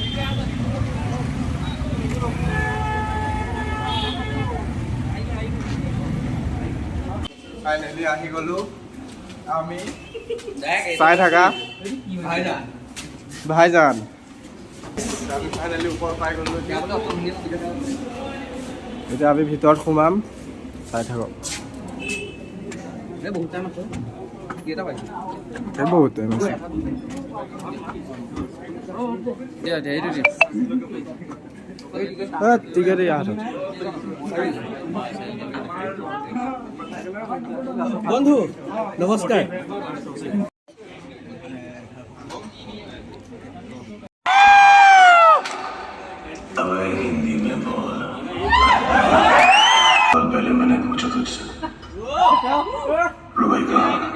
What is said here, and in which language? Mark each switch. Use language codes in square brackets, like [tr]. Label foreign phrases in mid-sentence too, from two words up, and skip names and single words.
[as] ফাইনেলি আহি গ'লো আমি চাই থাকা ভাইজান আমি ফাইনালি ওপৰ পাই গ'লো এতিয়া আমি ভিতৰত সোমাম চাই থাকক বহুত টাইম আছে বহুত টাইম আছে টিকেট ইয়াত বন্ধু নমস্কাৰ [hi] हिंदी में बोल पहले मैंने पूछा तुझसे रुबई कहाँ